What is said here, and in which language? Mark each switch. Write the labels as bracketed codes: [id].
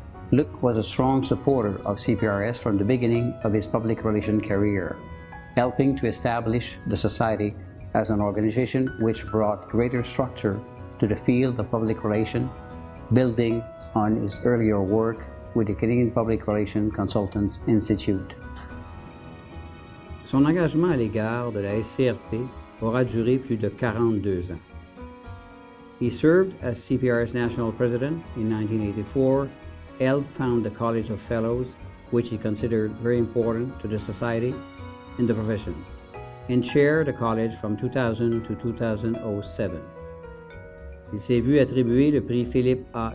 [en] Luc was a strong supporter of CPRS from the beginning of his public relations career, helping to establish the Society as an organization which brought greater structure to the field of public relations, building on his earlier work with the Canadian Public Relations Consultants Institute. [fr] Son engagement à l'égard de la SCRP aura duré plus de 42 ans. [en] He served as CPRS National President in 1984, helped found the College of Fellows, which he considered very important to the Society and the profession, and chaired the college from 2000 to 2007. [fr] Il s'est vu attribuer le prix Philippe A.